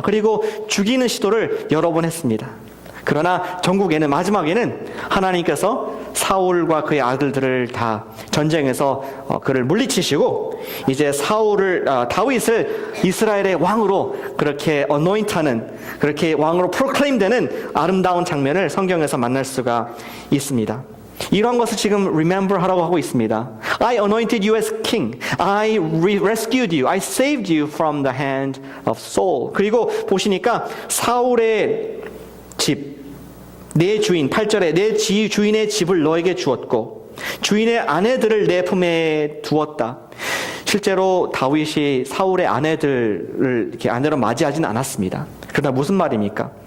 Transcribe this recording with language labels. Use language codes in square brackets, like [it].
[ko] 그리고 죽이는 시도를 여러 번 했습니다. 그러나 전국에는 마지막에는 하나님께서 사울과 그의 아들들을 다 전쟁에서 그를 물리치시고 이제 다윗을 이스라엘의 왕으로 그렇게 anoint하는, 그렇게 왕으로 프로클레임되는 아름다운 장면을 성경에서 만날 수가 있습니다. 이런 것을 지금 remember 하라고 하고 있습니다. [en] I anointed you as king. I rescued you. I saved you from the hand of Saul. [ko] 그리고 보시니까 사울의 집, 내 주인, 8절에 내 주인의 집을 너에게 주었고 주인의 아내들을 내 품에 두었다. 실제로 다윗이 사울의 아내들을 이렇게 아내로 맞이하지는 않았습니다. 그러나 무슨 말입니까?